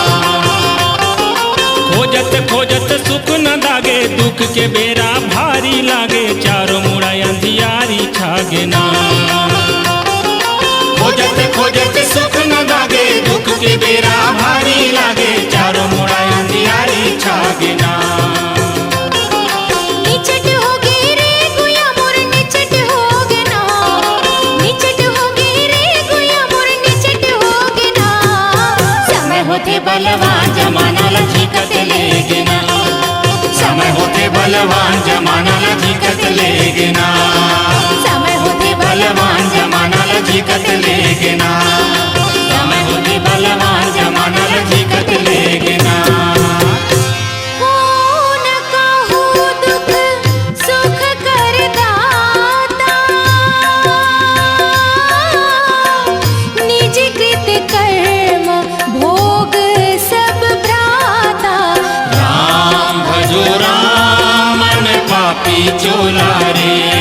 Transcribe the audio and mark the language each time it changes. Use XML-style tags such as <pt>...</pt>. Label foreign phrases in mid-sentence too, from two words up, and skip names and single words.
<hne>खोजत खोजत सुख न दागे दुख के बेरा भारी लागे, चारों मुड़ा अंधियारी छागे ना। खोजत खोजत सुख न दागे दुख के बेरा भारी लागे, चारों मुड़ा अंधियारी छागे ना। निचट होगे रे गुया मोर निचट होगे ना। निचट होगे रे गुया मोर निचट होगे ना। समय होते बलवान जमाना ला झिकत लेगे ना। समय होते बलवान जमाना ला झिकत लेगे ना। समय होते बलवान जमाना ला झिकत लेगे ना। समय होते बलवान जमाना ला झिकत लेगे ना।</hne> <awa>हो न काहू दुख सुख कर दाता। निज कृत कर्म भोग सब भ्राता।</awa> <hne>राम भजो राम मन पापी चोला रे।</hne>